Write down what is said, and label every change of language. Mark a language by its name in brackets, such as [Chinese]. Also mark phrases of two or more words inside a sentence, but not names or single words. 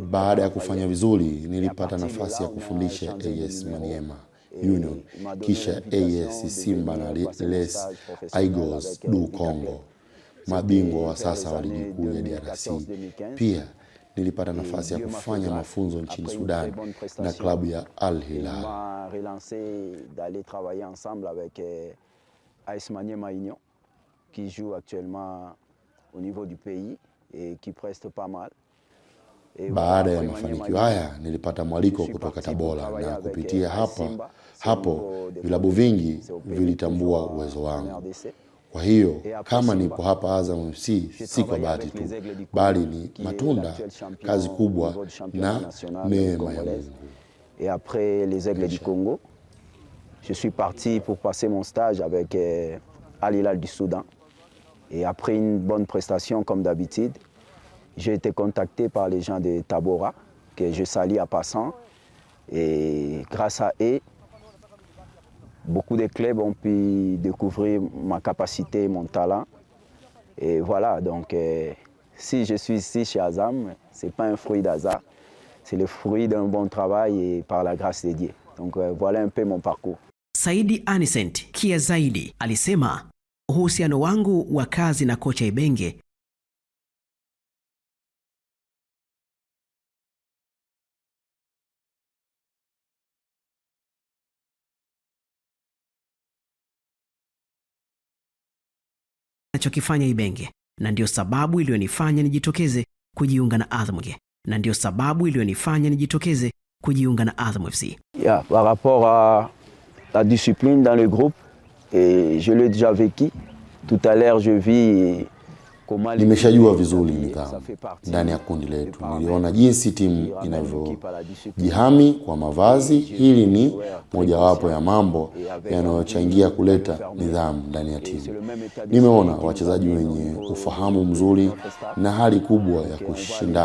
[Swahili] Baada ya kufanya vizuri, nilipata nafasi ya kufundisha AS Maniema Union, kisha AS Simba na Les Aigos du Congo, mabingwa wa sasa wa ligi kuu ya DRC. Pia nilipata nafasi ya kufanya mafunzo nchini Sudan na klabu ya Al Hilal. [French] Relancé d'aller travailler ensemble avec AS Maniema Union qui joue actuellement au niveau du pays et qui preste pas mal. [Swahili] Baada ya mafanikio haya nilipata mwaliko kutoka Tabora na kupitia hapo vilabu vingi vilitambua uwezo wangu. Kwa hiyo kama nipo hapa Azam FC si kwa bahati tu, bali ni matunda kazi kubwa na neema ya Mungu. [French] Et après les Aigles du Congo, je suis parti pour passer mon stage avec Al Hilal du Soudan. Et après une bonne prestation comme d'habitude, j'ai été contacté par les gens de Tabora, que je salue en passant. Et grâce à eux, beaucoup de clubs ont pu découvrir ma capacité, mon talent. Et voilà, donc si je suis ici chez Azam, ce n'est pas un fruit d'hasard, c'est le fruit d'un bon travail et par la grâce de Dieu. Donc voilà un peu mon parcours. [Swahili] Saidi Anicent Kiazaidi alisema uhusiano wangu wa kazi na kocha Ibenge anachokifanya Ibenge, na ndio sababu iliyonifanya nijitokeze kujiunga na Azam FC. [French] Par rapport à la discipline dans le groupe, et je l'ai déjà vécu. Tout à l'heure, je vis comment [Swahili] nimeshajua vizuri nidhamu ndani ya kundi letu. Niliona jinsi timu inavyojihami kwa mavazi. Hili ni mojawapo ya mambo yanayochangia kuleta nidhamu ndani ya timu. Nimeona wachezaji wenye ufahamu mzuri na hali kubwa ya kushindana.